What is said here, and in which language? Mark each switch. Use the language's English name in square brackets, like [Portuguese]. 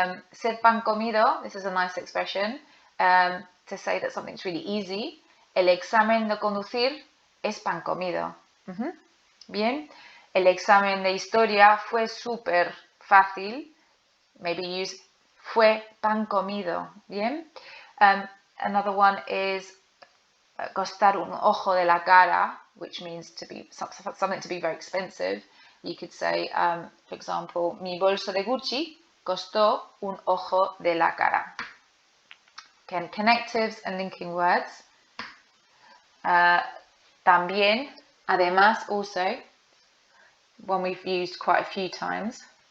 [Spanish] Ser pan comido, [English] this is a nice expression to say that something's really easy. [Spanish] El examen de conducir es pan comido. Bien. El examen de historia fue súper fácil. [English] Maybe use [Spanish] fue pan comido. Bien. [English] Another one is [Spanish] costar un ojo de la cara, [English] which means to be something to be very expensive. You could say, for example, mi bolso de Gucci costó un ojo de la cara. Again, connectives and linking words. [Spanish] También, además, [English] also, one we've used quite a few times.